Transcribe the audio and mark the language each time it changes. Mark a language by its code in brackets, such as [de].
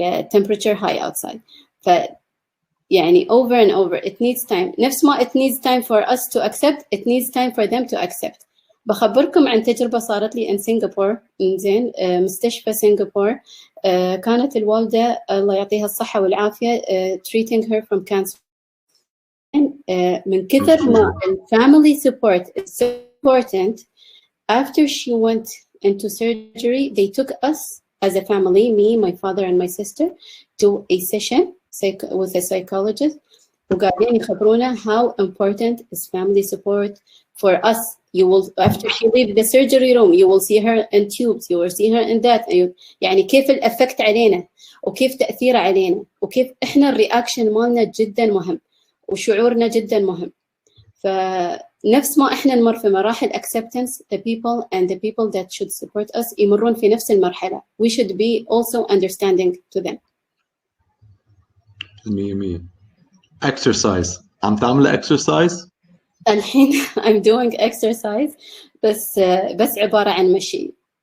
[en] temperature high outside. يعني over and over it needs time. [ar] نفس ما [en] it needs time for us to accept, it needs time for them to accept. [ar] بخبركم عن تجربة صارت لي [en] in Singapore. [ar] إنزين مستشفى سنغافورة كانت الوالدة الله يعطيها الصحة والعافية [en] treating her from cancer. [ar] من كثر ما [en] family support is so important. After she went into surgery, they took us as a family, me, my father, and my sister, to a session with a psychologist [ar] وقاعدين يخبرونا [en] how important is family support for us. You will, after she leave the surgery room, you will see her in tubes, you will see her in that. [ar] يعني كيف الأفكت علينا وكيف تأثير علينا وكيف إحنا الرياكشن مالنا جدا مهم وشعورنا جدا مهم. فنفس ما إحنا نمر في مراحل acceptance, [en] the people that should support us [ar] يمرون في نفس المرحلة. [en] We should be also understanding to them. [ar] مية exercise. عم تعمل exercise؟ الحين [en] I'm doing exercise [ar] بس عبارة عن مشي.